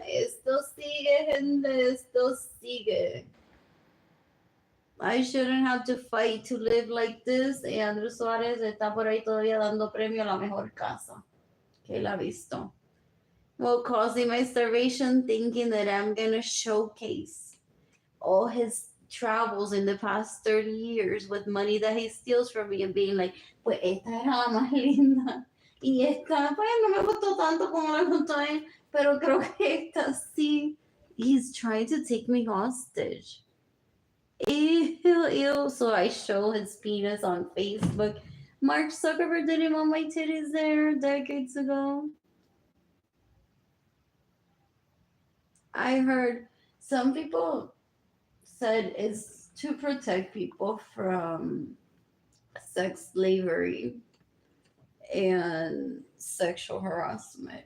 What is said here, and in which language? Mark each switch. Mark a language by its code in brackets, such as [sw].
[es] Esto sigue, gente, esto sigue. [en] I shouldn't have to fight to live like this. [es] Y Andrew Suárez está por ahí todavía dando premio a la mejor casa que él ha visto. [en] Well, causing my starvation, thinking that I'm gonna showcase all his travels in the past 30 years with money that he steals from me and being like, [es] pues esta era la más linda. Y esta, pues no me gustó tanto como la gustó a él, pero creo que esta sí. [en] He's trying to take me hostage. Ew, ew. So I show his penis on Facebook. Mark Zuckerberg didn't want my titties there decades ago. I heard some people said it's to protect people from sex slavery and sexual harassment.